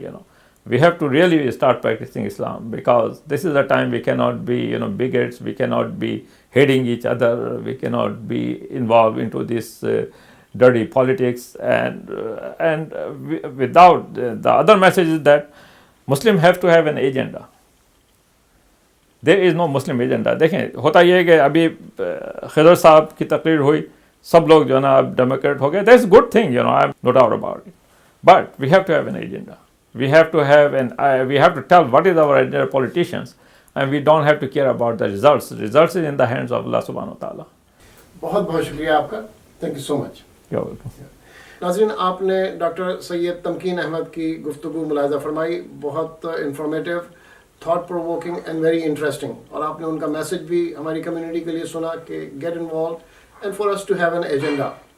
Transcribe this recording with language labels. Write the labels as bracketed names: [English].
[English] You know, we have to really start practicing Islam, because this is the time we cannot be, you know, bigots. We cannot be hating each other. We cannot be involved into this dirty politics. And without the other message is that Muslim have to have an agenda. There is no Muslim agenda. [Hindi] देखें, होता ये है कि अभी खिदर साहब की तकरीर हुई, सब लोग जो है ना अब डेमोक्रेट हो गए. [English] That's a good thing, you know, I have no doubt about it. But we have to have an agenda. We have to tell what is our agenda, politicians, and we don't have to care about the results. The results is in the hands of Allah subhanahu wa ta'ala. [Hindi] बहुत बहुत शुक्रिया आपका. [English] Thank you so much. You're welcome. [Hindi] नाज़रीन, आपने doctor Syed Tamkeen Ahmad की गुफ्तगू मुलाहिज़ा फरमाई. [English] बहुत informative, thought provoking and very interesting. [Hindi] और आपने उनका मैसेज भी हमारी कम्युनिटी के लिए सुना कि [English] Get involve and for us to have an agenda.